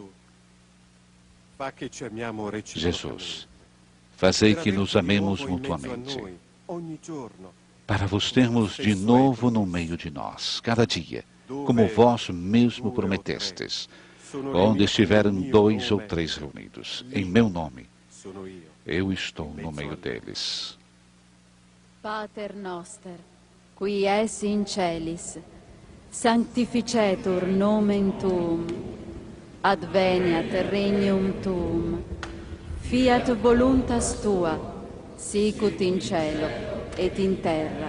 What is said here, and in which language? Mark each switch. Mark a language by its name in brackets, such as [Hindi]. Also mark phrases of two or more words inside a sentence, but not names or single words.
[Portuguese] Jesus, fazei que nos amemos mutuamente, para vos termos de novo no meio de nós, cada dia, como vós mesmo prometestes, onde estiverem 2 ou 3 reunidos, em meu nome, eu estou no meio deles. [Latin] Pater noster, qui es in celis, sanctificetur nomen tuum, adveniat regnum tuum, fiat voluntas tua, sicut in cielo et in terra.